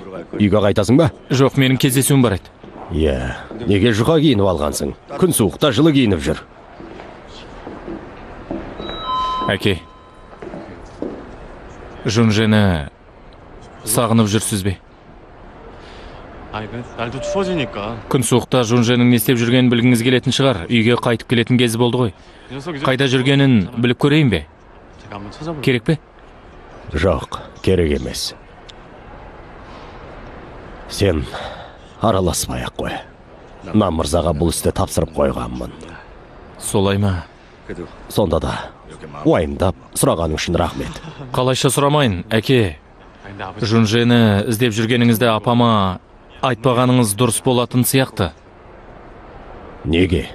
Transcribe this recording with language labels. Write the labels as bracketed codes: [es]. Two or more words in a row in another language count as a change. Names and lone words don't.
[kk] Үйге қайтасың ба? Жоқ, менің кездесуім бар еді. Иә. Неге жұқа киініп алғансың? Күн суықта жылы киініп жүр. Әке, Жунжені сағынып жүрсіз бе? [ko] 날도 추워지니까 [kk] Күн суықта Жунженің не істеп жүргенін білгіңіз келетін шығар. Үйге қайтып келетін кезі болды ғой. Қайда жүргенін біліп көрейін бе? [ko] 제가 한번 찾아볼게요. [kk] Керек пе? Жоқ, керек емес. Сен араласпай-ақ қой. Намырзаға бұл істі тапсырып қойғанмын. Солай ма? Сонда да уайымдап сұрағаның үшін рахмет. Қалайша сұрамайын, әке. [ko] 근데 아버지 [kk] Жунжені іздеп жүргеніңізді апама айтпағаныңыз дұрыс болатын сияқты. Неге?